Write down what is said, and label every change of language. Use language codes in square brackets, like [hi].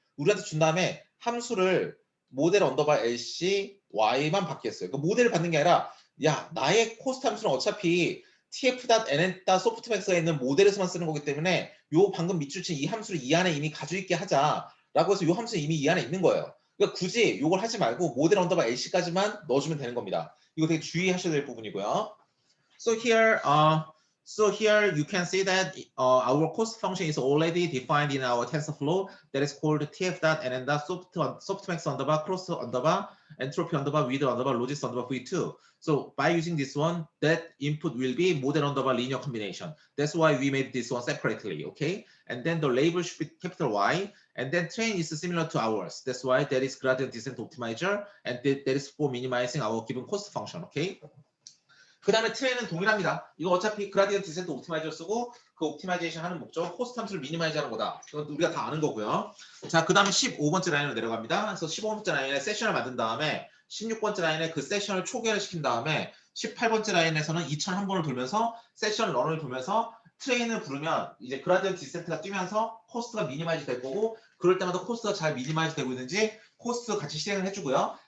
[ko] 우리한테 준 다음에 함수를 모델 언더바 LC Y만 받겠어요. 그 모델을 받는 게 아니라 야 나의 코스트 함수는 어차피 tf.nn.softmax에 있는 모델에서만 쓰는 거기 때문에 요 방금 밑줄 친 이 함수를 이 안에 이미 가지고 있게 하자라고 해서 요 함수는 이미 이 안에 있는 거예요. 그러니까 굳이 이걸 하지 말고 모델 언더바 LC까지만 넣어주면 되는 겁니다. 이거 되게 주의하셔야 될 부분이고요. [en] So here, So here you can see that our cost function is already defined in our TensorFlow. That is called tf dot and dot softmax underbar cross underbar entropy underbar width underbar logis underbar v2. So by using this one, that input will be model underbar linear combination. That's why we made this one separately. Okay, and then the label should be capital Y, and then train is similar to ours. That's why there is gradient descent optimizer, and that is for minimizing our given cost function. Okay. [ko] 그 다음에 트레이는 동일합니다. 이거 어차피 그라디언트 디센트 옵티마이저 쓰고 그 옵티마이제이션 하는 목적 코스트 함수를 미니마이즈 하는 거다. 이건 우리가 다 아는 거고요. 자, 그 다음에 15번째 라인으로 내려갑니다. 그래서 15번째 라인에 세션을 만든 다음에 16번째 라인에 그 세션을 초기화를 시킨 다음에 18번째 라인에서는 2001번을 돌면서 세션 런을 돌면서 트레인을 부르면 이제 그라디언트 디센트가 뛰면서 코스트가 미니마이즈 될 거고 그럴 때마다 코스트가 잘 미니마이즈 되고 있는지 코스트 같이 실행을 해주고요.